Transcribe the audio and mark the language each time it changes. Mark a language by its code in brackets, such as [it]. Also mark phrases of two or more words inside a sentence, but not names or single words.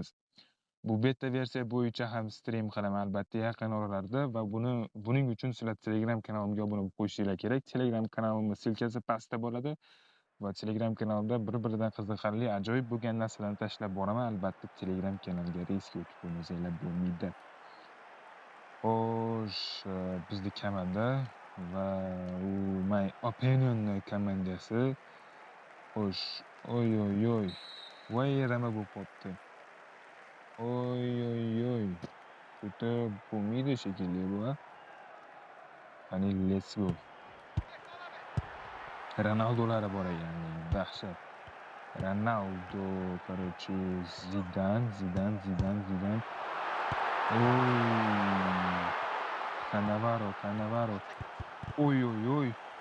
[uz] Bu beta versiya bo'yicha ham stream qilaman albatta yaqin oralarda va buning uchun sizlar Telegram kanalimga obuna bo'lib qo'yishinglar kerak. Telegram kanalimning silkasi pastda bo'ladi va Telegram kanalida bir-biridan qiziqarli, ajoyib bo'lgan narsalarni tashlab boraman. Albatta Telegram kanaliga reysga o'tib qo'ymasanglar bo'lmaydi. Xo'sh, bizning komanda va u [en] my opinion [uz] komandasi. Xo'sh, oy. Voy, rama bo'lib qopti. Oy. Juda bo'lmaydi shekilli bu. Qani, [en] let's go. [uz] Ronaldolari bor ekan, dahshat. Ronaldo, короче, Zidane. Oy. Cannavaro. Oy.